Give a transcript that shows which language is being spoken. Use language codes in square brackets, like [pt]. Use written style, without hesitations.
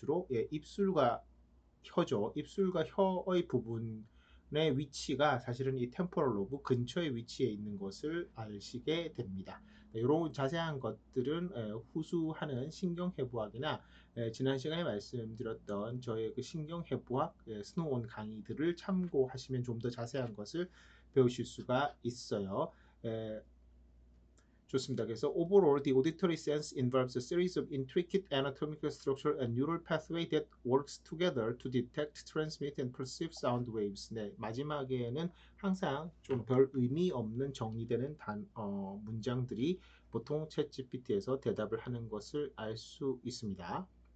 [ko] 주로 입술과 혀죠. 입술과 혀의 부분의 위치가 사실은 이 템포럴 로브 근처에 위치해 있는 것을 아시게 됩니다. 이런 자세한 것들은 후수하는 신경해부학이나 지난 시간에 말씀드렸던 저의 그 신경해부학 스노온 강의들을 참고하시면 좀 더 자세한 것을 배우실 수가 있어요. 좋습니다. 그래서 [en] overall, the auditory sense involves a series of intricate anatomical structure and neural pathway that works together to detect, transmit, and perceive sound waves. [ko] 네, 마지막에는 항상 좀 별 의미 없는 정리되는 문장들이 보통 챗GPT에서 대답을 하는 것을 알 수 있습니다.